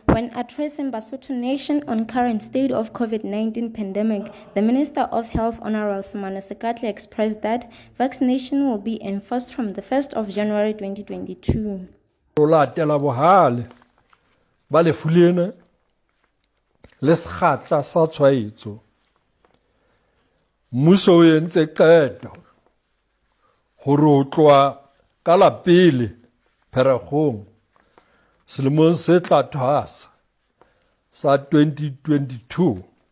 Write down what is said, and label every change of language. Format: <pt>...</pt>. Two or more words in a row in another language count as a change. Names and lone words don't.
<en>When addressing Basotho Nation on current state of COVID-19 pandemic, the Minister of Health Hon Semano Sekatle expressed that vaccination will be enforced from the 1st of January 2022.</en> <st>Latela bohale ba le fulene le sekgatla sa tshwaetso mmuso o entse qeto hore ho tloha ka la pele Pherekgong selemong se tla thwasa sa 2022</st>